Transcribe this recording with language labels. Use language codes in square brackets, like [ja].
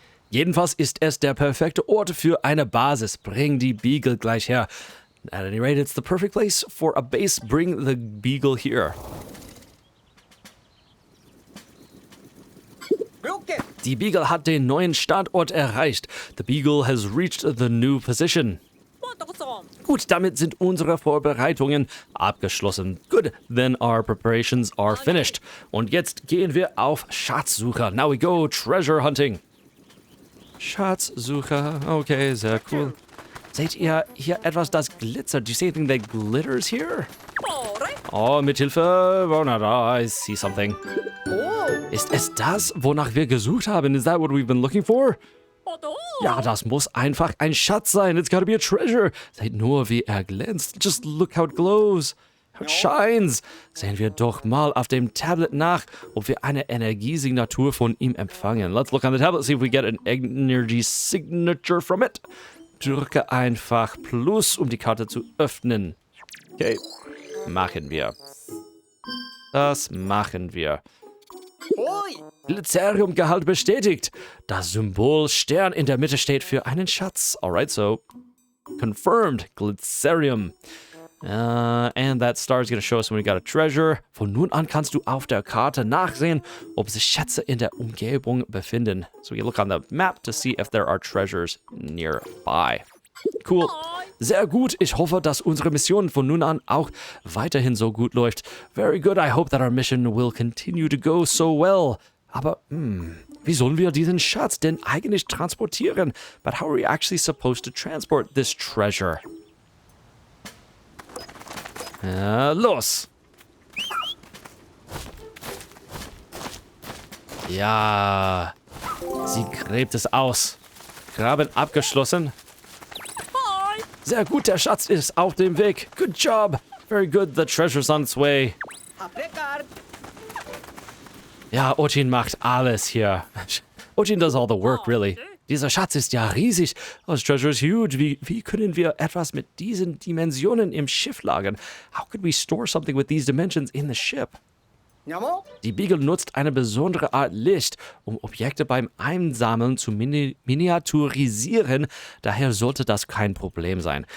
[de] Jedenfalls ist es der perfekte Ort für eine Basis. Bring die Beagle gleich her. [en] At any rate, it's the perfect place for a base. Bring the Beagle here. [de] Die Beagle hat den neuen Standort erreicht. [en] The Beagle has reached the new position. [de] Gut, damit sind unsere Vorbereitungen abgeschlossen. [en] Good, then our preparations are finished. [de] Und jetzt gehen wir auf Schatzsuche. [en] Now we go treasure hunting. [de] Schatzsuche, okay, sehr cool. Seht ihr hier etwas, das glitzert? [en] Do you see anything that glitters here? [de] Oh, mit Hilfe. Oh, na da, [en] I see something. [de] Ist es das, wonach wir gesucht haben? [en] Is that what we've been looking for? [de] Ja, das muss einfach ein Schatz sein. [en] It's gotta be a treasure. [de] Seht nur, wie er glänzt. [en] Just look how it glows. How it shines. [de] Sehen wir doch mal auf dem Tablet nach, ob wir eine Energiesignatur von ihm empfangen. [en] Let's look on the tablet, see if we get an energy signature from it. [de] Drücke einfach Plus, um die Karte zu öffnen. Okay, machen wir. Das machen wir. Glyceriumgehalt bestätigt. Das Symbol Stern in der Mitte steht für einen Schatz. [en] Alright, so confirmed. Glycerium. And that star is going to show us when we got a treasure. [de] Von nun an kannst du auf der Karte nachsehen, ob sich Schätze in der Umgebung befinden. [en] So we look on the map to see if there are treasures nearby. [de] Cool. Sehr gut. Ich hoffe, dass unsere Mission von nun an auch weiterhin so gut läuft. [en] Very good. I hope that our mission will continue to go so well. [de] Aber, wie sollen wir diesen Schatz denn eigentlich transportieren? [en] But how are we actually supposed to transport this treasure? [de] Los! Ja, sie gräbt es aus. Graben abgeschlossen. Sehr gut, der Schatz ist auf dem Weg. [en] Good job. Very good, the treasure's on its way. [de] Ja, Ochin macht alles hier. [en] Ochin does all the work, really. [de] Dieser Schatz ist ja riesig. [en] This treasure is huge. [de] Wie können wir etwas mit diesen Dimensionen im Schiff lagern? [en] How could we store something with these dimensions in the ship? [de] Die Beagle nutzt eine besondere Art Licht, um Objekte beim Einsammeln zu miniaturisieren. Daher sollte das kein Problem sein.